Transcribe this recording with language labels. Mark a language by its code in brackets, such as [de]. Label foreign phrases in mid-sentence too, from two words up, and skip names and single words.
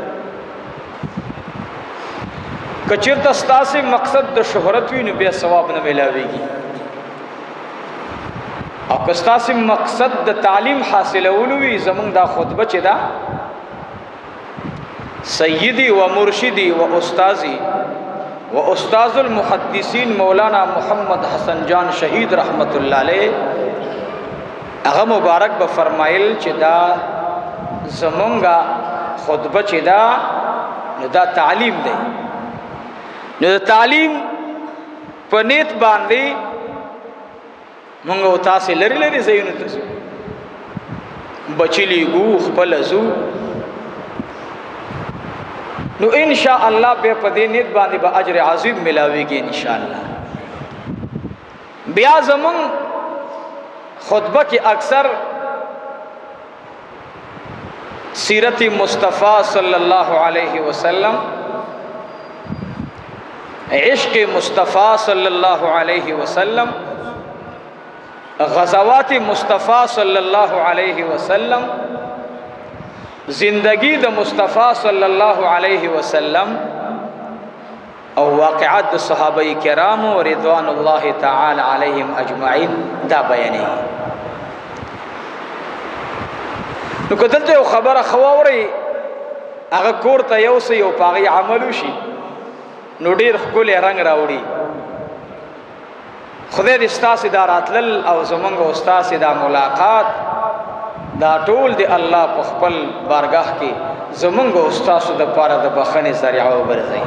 [ps] که چېرته ستاسې مقصد د شهرت وي نو بیا ثواب نه میلاویږي، او که ستاسې مقصد د تعلیم حاصلولو وي، زمونږ دا خطبه چې ده [ar] سیدی و مرشدی و استازی و استاذ المحدثین [ps] مولانا محمد حسن جان شہید [ar] رحمت اللہ علیہ [ps] هغه مبارک به فرمایل چې دا زمونږه خطبه چې ده نو دا تعلیم دی. نو د تعلیم په نیت باندې مونږ او تاسې لرې لرې ځایونو ته ځو، بچی لیږو، خپله ځو. نو [ar] انشاء الله [ps] بیا په دې نیت باندې به اجر عظیم ملاویږي [ar] انشاء الله. [ps] بیا زمونږ خطبه کې اکثر سیرت مصطفیٰ [ar] صلی اللہ علیہ وسلم، [ps] عشق مصطفیٰ [ar] صلی اللہ علیہ وسلم، [ps] غزوات مصطفیٰ [ar] صلی اللہ علیہ وسلم، [ps] زندگی د مصطفیٰ [ar] صلی اللہ علیہ وسلم [ps] او واقعات د صحابہ کرام [ar] رضوان اللہ تعالی علیہم اجمعین [ps] دا بیانی. نو که دلته یو خبره خواورئ هغه کور ته یوسئ او په هغې عمل وشي نو ډېر ښکلی رنګ راوړي. خدای دې ستاسې دا راتلل او زمونږ او ستاسې دا ملاقات دا ټول د الله په خپل بارګاه کې زمونږ او ستاسو دپاره د بخښنې ذریعه وګرځئ.